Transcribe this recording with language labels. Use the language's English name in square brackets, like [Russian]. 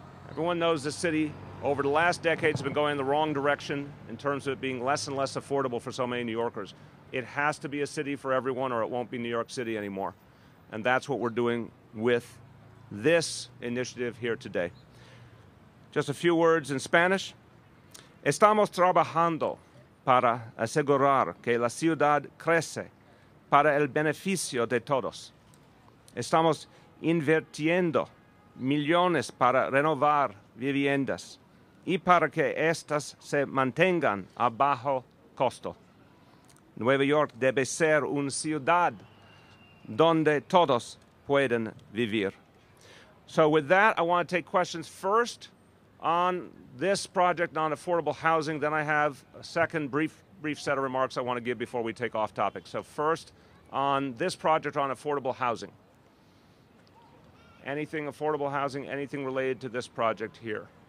[English] Everyone knows this city over the last decades has been going in the wrong direction in terms of it being less and less affordable for so many New Yorkers. It has to be a city for everyone or it won't be New York City anymore. And that's what we're doing with this initiative here today. Just a few words in Spanish. [Spanish] Estamos trabajando para asegurar que la ciudad crece para el beneficio de todos. Estamos invirtiendo millones para renovar viviendas y para que éstas se mantengan a bajo costo. Nueva York debe ser una ciudad donde todos pueden vivir. [English] So with that, I want to take questions first on this project on affordable housing. Then I have a second brief set of remarks I want to give before we take off topic. So first, on this project on affordable housing. Anything affordable housing, anything related to this project here?